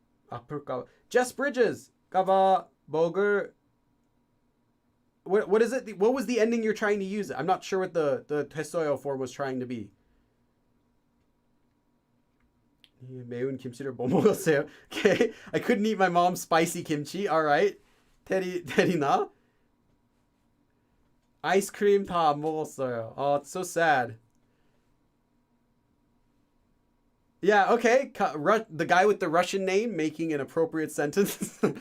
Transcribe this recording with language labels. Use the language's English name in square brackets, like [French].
[English] 아플까? Jess Bridges. 까봐 먹을. What is it? What was the ending you're trying to use? I'm not sure what the 됐어요 form was trying to be. [Korean] 매운 김치를 못 먹었어요. [English] Okay. I couldn't eat my mom's spicy kimchi. All right. 테리나. [Korean] 아이스크림 다 안 먹었어요. [English] Oh, it's so sad. Yeah, okay. The guy with the Russian name making an appropriate sentence.